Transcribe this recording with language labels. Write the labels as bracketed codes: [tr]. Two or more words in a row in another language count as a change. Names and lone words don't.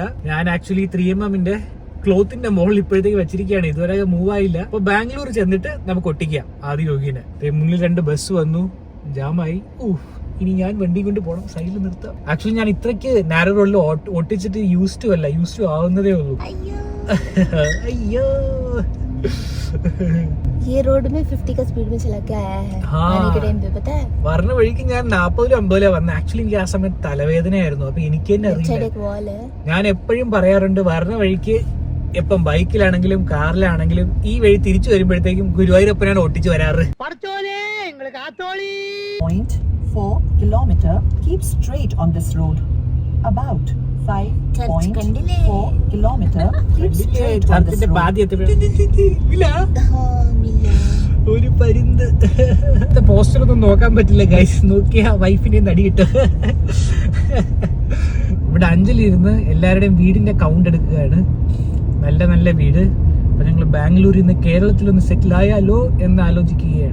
[ml] ഞാൻ ആക്ച്വലി 3mm ക്ലോത്തിന്റെ മുകളിൽ ഇപ്പോഴത്തേക്ക് വെച്ചിരിക്കുകയാണ്. ഇതുവരെ മൂവ് ആയില്ല. അപ്പൊ ബാംഗ്ലൂർ ചെന്നിട്ട് നമുക്ക് ഒട്ടിക്കാം ആദ്യോഗിനെ. മുന്നിൽ 2 ബസ് വന്നു, ജാമായി. ഇനി ഞാൻ വണ്ടി കൊണ്ട് പോകണം, സൈഡിൽ നിർത്താം. ആക്ച്വലി ഞാൻ ഇത്രയ്ക്ക് നാരോ റോഡിൽ ഒട്ടിച്ചിട്ട് യൂസ്ഡ് ആവുന്നതേ ഉള്ളൂ. അയ്യോ, [hi] ये रोड में 50 का स्पीड में चला के आया है आने के टाइम पे, पता है? [ml] വരണ വഴിക്ക് ഞാൻ 40-50 വന്ന. ആക്ച്വലി എനിക്ക് ആ സമയത്ത് തലവേദനയായിരുന്നു. അപ്പൊ എനിക്ക് തന്നെ അറിയില്ല. ഞാൻ എപ്പോഴും പറയാറുണ്ട്, വരണ വഴിക്ക് എപ്പം ബൈക്കിലാണെങ്കിലും കാറിലാണെങ്കിലും ഈ വഴി തിരിച്ചു വരുമ്പോഴത്തേക്കും ഗുരുവായൂരപ്പനാണ് ഒട്ടിച്ചു വരാറ്. [en] 0.4 kilometer. Keep straight on this road. About 5.4 kilometer. Keep straight on this road. [ml] ഒരു പരുന്ത്. പോസ്റ്റർ ഒന്നും നോക്കാൻ പറ്റില്ല ഗൈസ്. നോക്കിയാ വൈഫിനെ നടി കിട്ടും. ഇവിടെ അഞ്ചലിരുന്ന് എല്ലാവരുടെയും വീടിന്റെ കൗണ്ട് എടുക്കുകയാണ്. നല്ല നല്ല വീട്. അപ്പൊ ഞങ്ങൾ ബാംഗ്ലൂരിൽ നിന്ന് കേരളത്തിലൊന്ന് സെറ്റിൽ ആയാലോ എന്ന് ആലോചിക്കുകയാണ്.